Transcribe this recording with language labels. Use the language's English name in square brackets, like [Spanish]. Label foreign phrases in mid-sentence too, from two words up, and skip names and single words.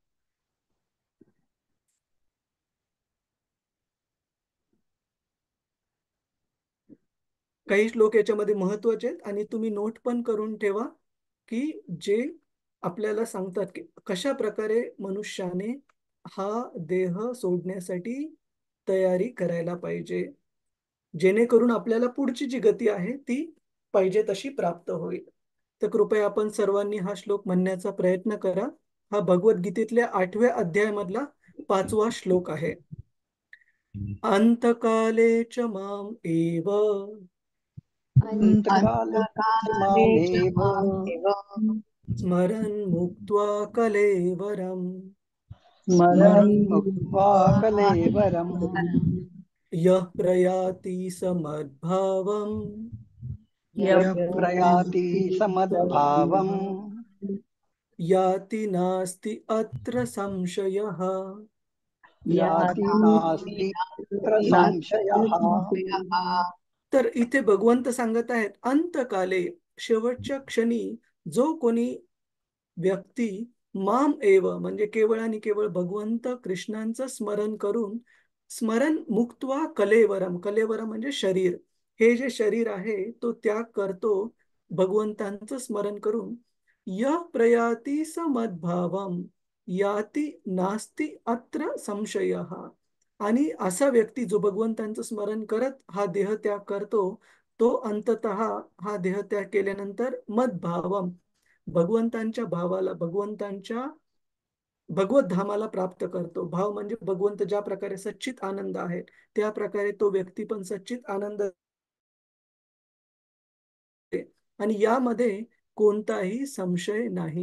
[Marathi] काही श्लोक याच्यामध्ये महत्वाचे आहेत आणि तुम्ही नोट पण करून ठेवा की जे आपल्याला सांगतात की कशा प्रकारे मनुष्याने हा देह सोडण्यासाठी तयारी करायला पाहिजे, जेणेकरून आपल्याला पुढची जी गती आहे ती पाहिजे तशी प्राप्त होईल. तर कृपया आपण सर्वांनी हा श्लोक म्हणण्याचा प्रयत्न करा. हा भगवद्गीतेतल्या 8व्या अध्यायामधला 5वा श्लोक आहे. [Sanskrit] अंतकाले च माम एव स्मरन् मुक्त्वा कलेवरम् यः प्रयाति समद्भावम् याति नास्ति अत्र संशयः. [Marathi] तर इथे भगवंत सांगत आहेत, अंतकाले, शेवटच्या क्षणी जो कोणी व्यक्ती [Sanskrit] माम एव [Marathi] म्हणजे केवळ आणि केवळ भगवंत कृष्णांचं स्मरण करून, स्मरण [Sanskrit] मुक्त्वा कलेवरम, [Marathi] कलेवरम म्हणजे शरीर, हे जे शरीर आहे तो त्याग करतो भगवंतांचं स्मरण करून. [Sanskrit] य प्रयाती समद्भावम याती नास्ति अत्र संशयः. [Marathi] आणि असा व्यक्ती जो भगवंतांचं स्मरण करत हा देह त्याग करतो, तो अंततः हा देह त्याग केल्यानंतर मद्भावम, भगवंतांच्या भावाला, भगवंतांच्या भगवत धामाला प्राप्त करतो. भाव म्हणजे भगवंत ज्या प्रकारे सच्चित आनंद आहे त्या प्रकारे तो व्यक्ती पण सच्चित आनंद, आणि यामध्ये कोणताही संशय नाही.